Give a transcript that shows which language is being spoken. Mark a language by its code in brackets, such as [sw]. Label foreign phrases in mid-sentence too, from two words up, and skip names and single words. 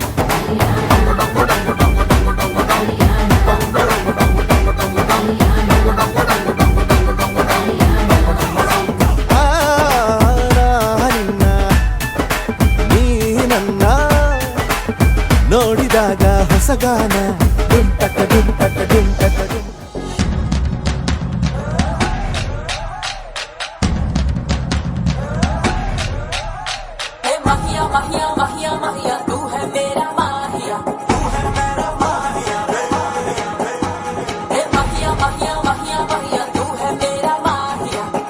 [kn] ನಿನ್ನ ನೀ ನನ್ನ ನೋಡಿದಾಗ ಹೊಸಗಾನ ಡುಮ್ ಟಕ ಡುಮ್ ಟಕ ಡುಮ್ ಟಕ ಡುಮ್ [hi] माहिया माहिया माहिया माहिया तू है मेरा माहिया माहिया माहिया माहिया माहिया तू है मेरा माहिया